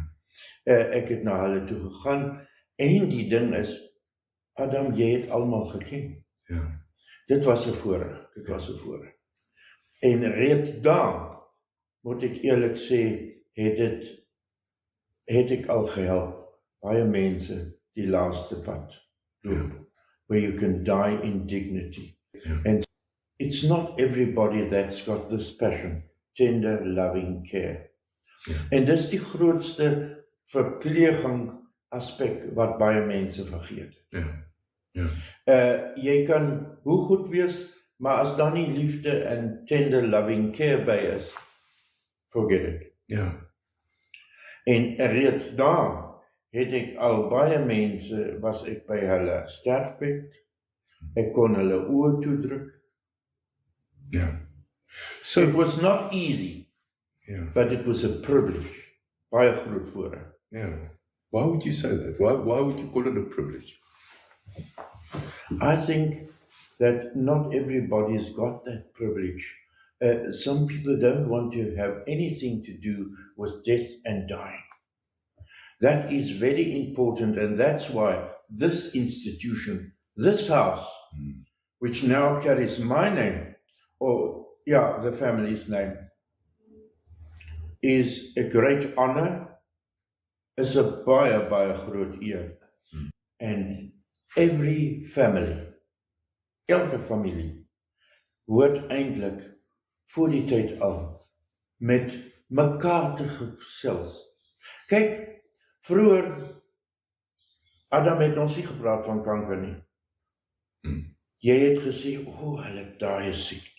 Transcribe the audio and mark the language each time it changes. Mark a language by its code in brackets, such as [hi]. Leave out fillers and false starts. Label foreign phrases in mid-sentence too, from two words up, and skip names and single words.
[af] Ek het na hulle toe gegaan, en die ding is, Adam, jy het almal geken. Ja. Dit was 'n voorreg, En reeds daar, moet ek eerlik sê, het ek al gehelp, baie mense die laaste pad doen, [en] where you can die in dignity. And it's not everybody that's got this passion, tender, loving care. [af] En dis die grootste verpleging aspek wat baie mense vergeet. Jy kan hoe goed wees, maar as daar nie liefde en [en] tender, loving care [af] by is, [en] forget it. [af] En reeds daar het ek al baie mense, was ek by hulle sterfbed, ek kon hulle oë toedruk. [en] So it was not easy, but it was a privilege, [af] baie groot voorreg. [en] Why would you say that? Why would you call it a privilege? I think that not everybody's got that privilege. Some people don't want to have anything to do with death and dying. That is very important, and that's why this institution, this house, which now carries my name, the family's name, is a great honor, is a [af] baie groot eer. [en] And every family, [af] elke familie, hoort eintlik voor die tyd al met mekaar te gesels. Kyk, vroeger, Adam het ons nie gepraat van kanker nie. Jy het gesê, hulle het daai siekte.